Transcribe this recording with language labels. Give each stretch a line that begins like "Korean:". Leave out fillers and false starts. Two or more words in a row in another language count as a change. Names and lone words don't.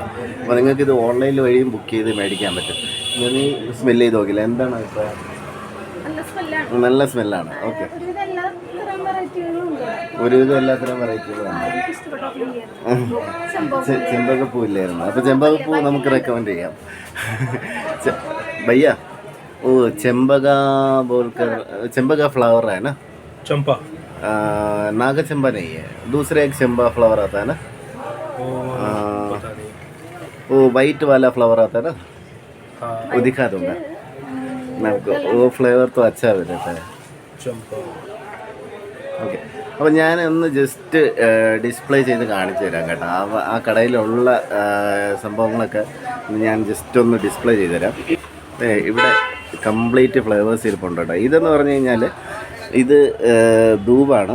Malayalam: അപ്പോൾ നിങ്ങൾക്കിത് ഓൺലൈനിൽ വഴിയും ബുക്ക് ചെയ്ത് മേടിക്കാൻ പറ്റും. നീ സ്മെല്ല് ചെയ്ത് നോക്കില്ല, എന്താണ് അഭിപ്രായം? നല്ല സ്മെല്ലാണ്. ഓക്കെ, ഒരുവിധം എല്ലാത്തരം വെറൈറ്റികളുണ്ട്. ചെമ്പകപ്പൂ ഇല്ലായിരുന്നു, അപ്പോൾ ചെമ്പകപ്പൂ നമുക്ക് റെക്കമെൻഡ് ചെയ്യാം.
Hindi: भैया वो चंबगा बोलकर चंबगा फ्लावर है ना, चंपा नागा चंबा नहीं है, दूसरा एक चंबा फ्लावर आता है ना, वो वाइट वाला फ्लावर आता है ना, वो दिखा दूंगा आपको. वो फ्लेवर तो अच्छा रहता है चंपा.
Malayalam: ഓക്കെ, അപ്പോൾ ഞാൻ ഒന്ന് ജസ്റ്റ് ഡിസ്പ്ലേ ചെയ്ത് കാണിച്ചു തരാം കേട്ടോ. ആ കടയിലുള്ള സംഭവങ്ങളൊക്കെ ഞാൻ ജസ്റ്റ് ഒന്ന് ഡിസ്പ്ലേ ചെയ്ത് തരാം. ഇവിടെ കംപ്ലീറ്റ് ഫ്ലേവേഴ്സ് ഇരിപ്പുണ്ട് കേട്ടോ. ഇതെന്ന് പറഞ്ഞു കഴിഞ്ഞാൽ ഇത് ധൂപാണ്.